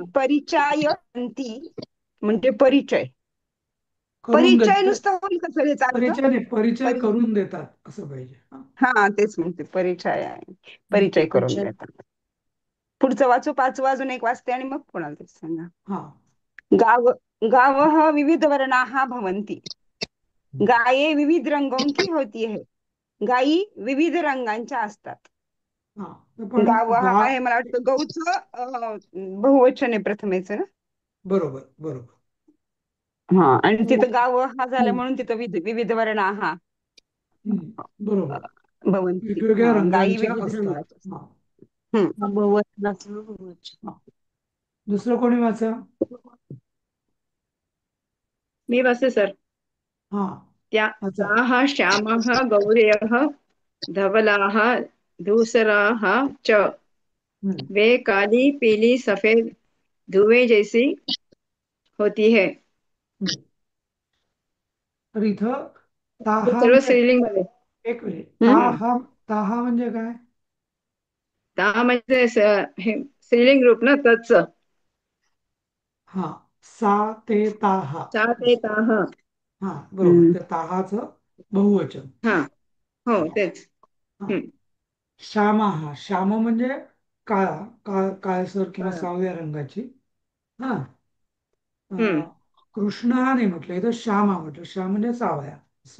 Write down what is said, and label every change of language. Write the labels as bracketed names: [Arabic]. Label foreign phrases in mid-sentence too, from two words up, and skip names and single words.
[Marathi] परिचयंती म्हणजे परिचय. करून परिचय देत. नुसतं होईल का सर याचा अर्थ? परिचय नाही, परिचय करून देतात असं पाहिजे. हा. हा, तेच म्हणते परिचय आहे. परिचय करून परिचय. देतात. पुढचं वाचू, पाचवं अजून एक वाचते आणि मग कोणाला तरी सांगा. हा. [Sanskrit] गाव गावः विविध वर्णाः भवन्ति. [Hindi] गाये विविध रंगों की होती है. [Marathi] गायी विविध रंगांच्या असतात. हा. पण गाव हा आहे, मला वाटतं गौचं बहुवचन आहे प्रथमेच ना. बरोबर बरोबर. हा, आणि तिथं गाव हा झालं म्हणून तिथं विविध वर्ण हा बरोबर. भवंती. वेगवेगळ्या हा, गायी रंगांच्या विविध असतात. रंगाच्या हा. असतात. हम्म. हा, बहुवचनाचं बहुवचन. हा. दुसरं कोणी वाचा. मी बसे सर. हा वाचा. [Sanskrit] ताः श्यामः गौर्यः धवलाः धूसराः च हम्म. [Hindi] वे काली पीली सफेद धुएं जैसी होती है. [Marathi] तर इथं हे ताहा सर्व म्हणजे स्त्रीलिंग मध्ये. एक मिनिट. हम्म. ताहा म्हणजे काय? ता म्हणजे हे स्त्रीलिंग रूप ना तत्च. हा, [Sanskrit] सा ते ताहा. सा ते ताः. [Marathi] हा बरोबर. हम्म. त्या ताहाचं बहुवचन. हा, हो तेच. हा. श्यामाहा, श्याम म्हणजे काळसर किंवा हा. सावळ्या रंगाची. हा. हम्म. कृष्ण हा नाही म्हटलं, इथं श्यामा म्हटलं. श्याम म्हणजे सावळ्या असं.